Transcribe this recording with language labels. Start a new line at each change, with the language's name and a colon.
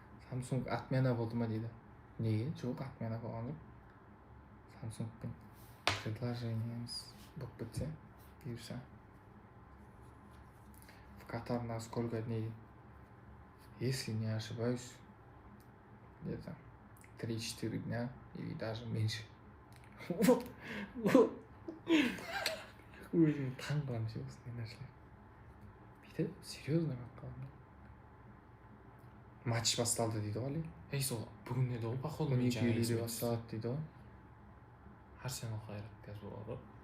Kazakh: Samsung отмена болды ма дейді. Неге? Жоқ, отмена болған жоқ. Samsungпен предложениеміз болып кетсе, бұйырса.
Russian: В Катар на сколько дней? Если не ошибаюсь, где-то 3-4 дня или даже меньше.
Kazakh: Өзім таң қаламын ше осындай нәрселер. Бүйтіп, серьезно болып қалдым. Матч басталды дейді ғой Али. Сол бүгін еді ғой, походу мен 12:50-де басталады дейді ғой. Арсенал қайрат қазір болады.